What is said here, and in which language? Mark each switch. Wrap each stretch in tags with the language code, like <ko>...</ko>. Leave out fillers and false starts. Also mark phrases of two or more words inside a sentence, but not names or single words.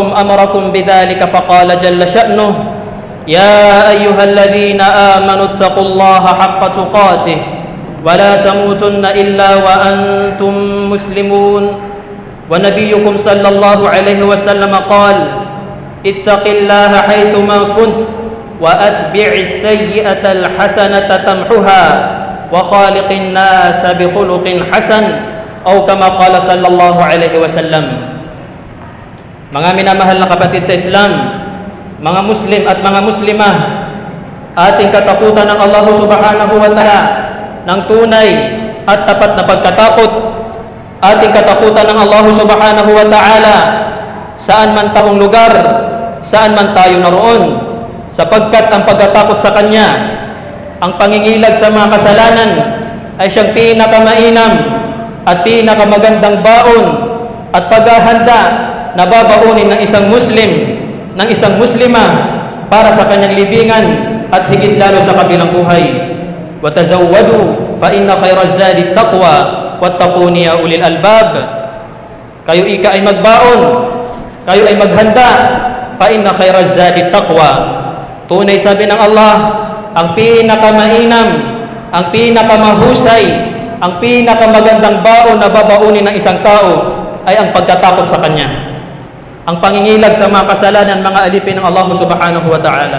<ar>أمركم بذلك فقال جل شأنه يا أيها الذين آمنوا اتقوا الله حق تقاته ولا تموتن إلا وأنتم مسلمون ونبيكم صلى الله عليه وسلم قال اتق الله حيثما كنت وأتبع السيئة الحسنة تمحها وخالق الناس بخلق حسن أو كما قال صلى الله عليه وسلم.</ar> <tl>Mga minamahal na kapatid sa Islam, mga Muslim at mga Muslimah, ating katakutan ng Allah</tl> <ar>سبحانه وتعالى</ar> <tl>ng tunay at tapat na pagkatakot, ating katakutan ng Allah</tl> <ar>سبحانه وتعالى</ar> <tl>saan man tayong lugar, saan man tayo naroon, sapagkat ang pagkatakot sa Kanya, ang pangingilag sa mga kasalanan ay siyang pinakamainam at pinakamagandang baon at paghahanda na babaunin ng isang Muslim, ng isang Muslimah para sa kanyang libingan at higit lalo sa kabilang buhay.</tl> <ar>وَتَزَوَّدُوا فَإِنَّ خَيْرَ الزَّادِ التَّقْوَى وَاتَّقُونِ يَا أُولِي الْأَلْبَابِ.</ar> <tl>Kayo ika ay magbaon, kayo ay maghanda,</tl> <ar>فَإِنَّ خَيْرَ الزَّادِ التَّقْوَى.</ar> <tl>Tunay sabi ng Allah, ang pinakamainam, ang pinakamahusay, ang pinakamagandang baon na babaunin ng isang tao ay ang pagkatakot sa Kanya, ang pangingilag sa mga kasalanan, mga alipin ng Allah</tl> <ar>سبحانه وتعالى.</ar>